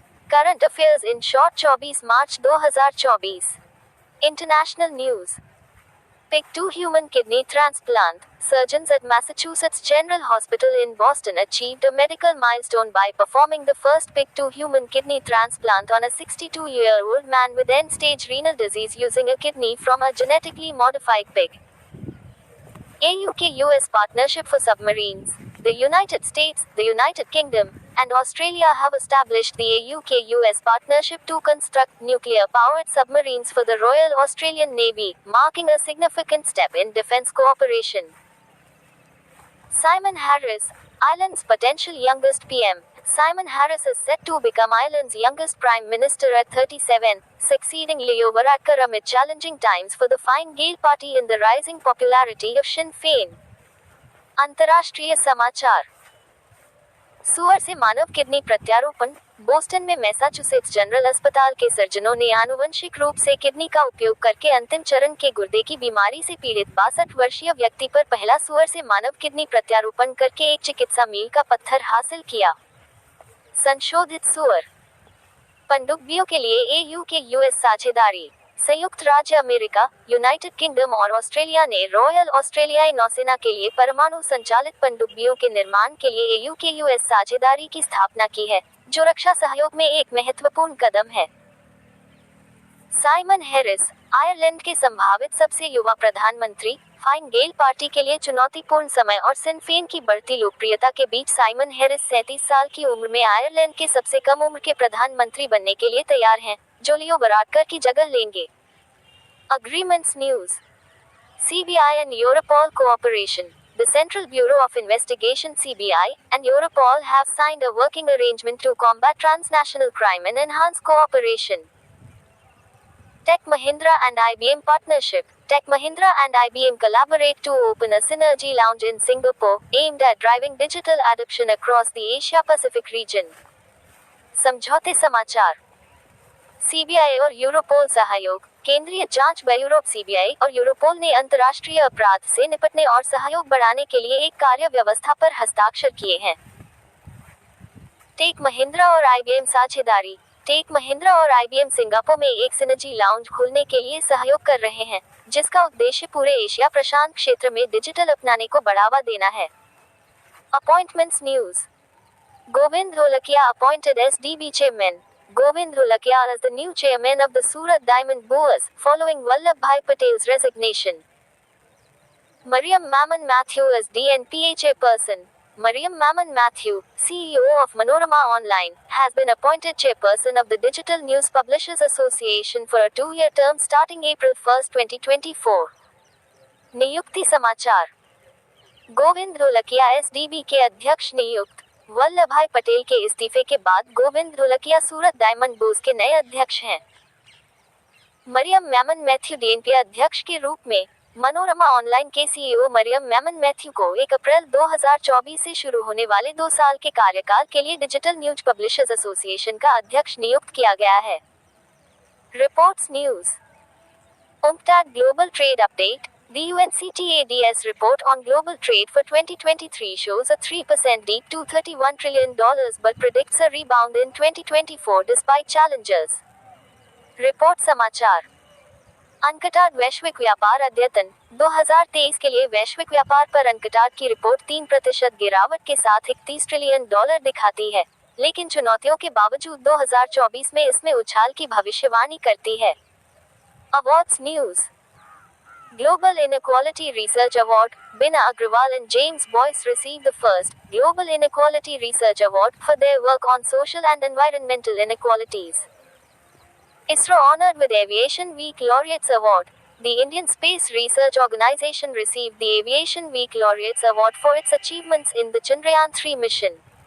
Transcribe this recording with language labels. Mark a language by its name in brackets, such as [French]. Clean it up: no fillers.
[English] Current affairs in short 24 March 2024। International news. Pick 2 human kidney transplant. Surgeons at Massachusetts General Hospital in Boston achieved a medical milestone by performing the first Pick 2 human kidney transplant on a 62-year-old man with end-stage renal disease using a kidney from a genetically modified pig. A UK-US partnership for submarines. The United States, the United Kingdom, and Australia have established the UK-US partnership to construct nuclear-powered submarines for the Royal Australian Navy, marking a significant step in defence cooperation. Simon Harris, Ireland's potential youngest PM. Simon Harris is set to become Ireland's youngest Prime Minister at 37, succeeding Leo Varadkar amid challenging times for the Fine Gael party in the rising popularity of Sinn Féin. [Hindi] अंतर्राष्ट्रीय समाचार। सुअर से मानव kidney प्रत्यारोपण। Boston में Massachusetts general अस्पताल के सर्जनों ने आनुवंशिक रूप से किडनी का उपयोग करके अंतिम चरण के गुर्दे की बीमारी से पीड़ित 62 वर्षीय व्यक्ति पर पहला सुअर से मानव किडनी प्रत्यारोपण करके एक चिकित्सा मील का पत्थर हासिल किया। संशोधित सुअर पनडुब्बियों के लिए EU के US साझेदारी। संयुक्त राज्य अमेरिका, यूनाइटेड किंगडम और ऑस्ट्रेलिया ने रॉयल ऑस्ट्रेलियाई नौसेना के लिए परमाणु संचालित पनडुब्बियों के निर्माण के लिए EU के US साझेदारी की स्थापना की है, जो रक्षा सहयोग में एक महत्वपूर्ण कदम है। साइमन हैरिस, आयरलैंड के संभावित सबसे युवा प्रधानमंत्री, फाइन गेल पार्टी के लिए चुनौतीपूर्ण समय और सिन फेन की बढ़ती लोकप्रियता के बीच साइमन हैरिस 37 साल की उम्र में आयरलैंड के सबसे कम उम्र के प्रधानमंत्री बनने के लिए तैयार हैं, जो लियो वराडकर की जगह लेंगे। [English] Agreements News. CBI and Europol cooperation. The Central Bureau of Investigation (CBI) and Europol have signed a working arrangement to combat transnational crime and enhance cooperation. Tech Mahindra and IBM partnership. Tech Mahindra and IBM collaborate to open a Synergy Lounge in Singapore, aimed at driving digital adoption across the Asia-Pacific region. [Hindi] समझौते समाचार। CBI और Europol सहयोग। केंद्रीय जांच bureau CBI और Europol ने अंतर्राष्ट्रीय अपराध से निपटने और सहयोग बढ़ाने के लिए एक कार्य व्यवस्था पर हस्ताक्षर किए हैं। टेक महिंद्रा और आईबीएम साझेदारी। टेक महिंद्रा और आईबीएम सिंगापुर में एक सिनर्जी लाउंज खोलने के लिए सहयोग कर रहे हैं, जिसका उद्देश्य पूरे एशिया प्रशांत क्षेत्र में डिजिटल अपनाने को बढ़ावा देना है। [English] Appointments news. Govind Dholakia appointed SDB chairman. Govind Dholakia as the new chairman of the Surat Diamond Bourse, following Vallabhbhai Patel's resignation. Mariam Mammon Matthew as DNPA chairperson. Mariam Mammon Matthew, CEO of Manorama Online, has been appointed chairperson of the Digital News Publishers Association for a 2-year term starting April 1, 2024. [Hindi] नियुक्ति समाचार। Govind Dholakia SDB के अध्यक्ष नियुक्त। वल्लभभाई पटेल के इस्तीफे के बाद गोविंद ढोलकिया सूरत diamond bourse के नए अध्यक्ष हैं। मरियम मैमन मैथ्यू डीएनपी अध्यक्ष के रूप में। मनोरमा ऑनलाइन के सीईओ मरियम मैमन मैथ्यू को 1 अप्रैल 2024 से शुरू होने वाले 2 साल के कार्यकाल के लिए डिजिटल न्यूज पब्लिशर्स एसोसिएशन का अध्यक्ष नियुक्त किया गया है। [English] Reports news. UNCTAD global trade update. The UNCTAD's report on global trade for 2023 shows a 3% dip to $31 trillion but predicts a rebound in 2024 despite challenges. [Hindi] Report समाचार। UNCTAD वैश्विक व्यापार अद्यतन। 2023 के लिए वैश्विक व्यापार पर UNCTAD की रिपोर्ट 3% गिरावट के साथ $31 ट्रिलियन दिखाती है, लेकिन चुनौतियों के बावजूद 2024 में इसमें उछाल की भविष्यवाणी करती है। [English] Awards news. Global Inequality Research Award, Bina Agrawal and James Boyce received the first Global Inequality Research Award for their work on social and environmental inequalities. ISRO honored with Aviation Week Laureates Award. The Indian Space Research Organization received the Aviation Week Laureates Award for its achievements in the Chandrayaan-3 mission.